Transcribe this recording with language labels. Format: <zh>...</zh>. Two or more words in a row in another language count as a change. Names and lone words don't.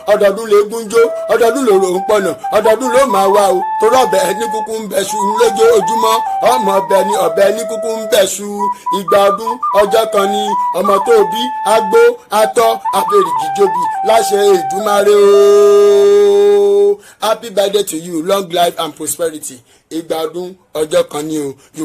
<yo>Ọdọọdún lèégún jó. Ọdọọdún lòrò ń pọ̀nà. Ọdọọdún ló máa wá o. Torí ọbẹ̀ ní kúkú ń bẹ ṣu lójoojúmọ́. Ọmọ ọbẹ̀ ni ọbẹ̀ ní kúkú ń bẹ ṣu. Ìgbà ọdún ọjọ́ kan ni. Ọmọ tó bí, á gbó, á tọ́, á fèrègì jobi. Láṣẹ Èdùmàrè o.</yo> <en>Happy birthday to you. Long life and prosperity.</en> <yo>Ìgbà ọdún ọjọ́ kan ni o. You</yo>